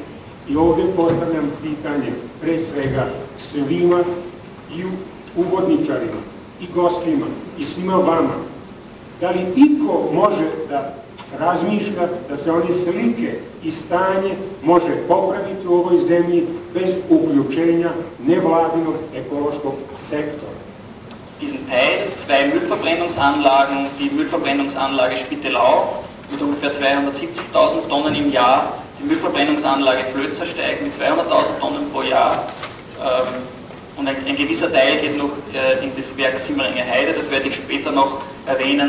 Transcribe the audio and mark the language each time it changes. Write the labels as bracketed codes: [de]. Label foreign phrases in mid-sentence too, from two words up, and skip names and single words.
[sr] I ovdje postavljam pitanje pre svega svima i uvodničarima i gostima i svima vama. Da li iko može da razmišlja da se one slike i stanje može popraviti u ovoj zemlji bez uključenja nevladinog ekološkog sektora? [de] Diesen Teil, 2 Müllverbrennungsanlagen, die Müllverbrennungsanlage Spittelau mit ungefähr 270.000 Tonnen im Jahr, die Müllverbrennungsanlage Flötzersteig mit 200.000 Tonnen pro Jahr und ein gewisser Teil geht noch in das Werk Simmeringer Heide, das werde ich später noch erwähnen.